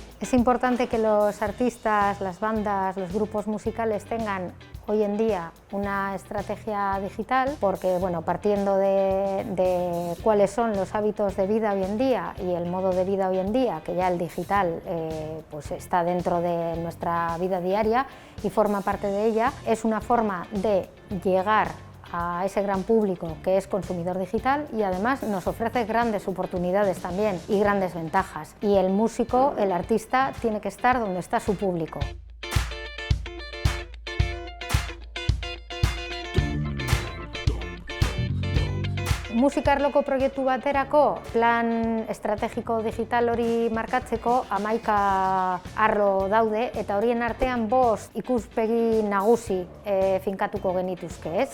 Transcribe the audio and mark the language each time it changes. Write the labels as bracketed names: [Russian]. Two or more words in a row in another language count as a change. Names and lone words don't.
[Spanish] Es importante que los artistas, las bandas, los grupos musicales tengan hoy en día una estrategia digital porque, bueno, partiendo de cuáles son los hábitos de vida hoy en día y el modo de vida hoy en día, que ya el digital pues está dentro de nuestra vida diaria y forma parte de ella, es una forma de llegar a ese gran público que es consumidor digital y además nos ofrece grandes oportunidades también y grandes ventajas. Y el músico, el artista, tiene que estar donde está su público. [Basque] Musika arloko proiektu baterako plan estrategiko digital hori markatzeko 11 arlo daude eta horien artean 5 ikuspegi nagusi finkatuko genituzke, ez?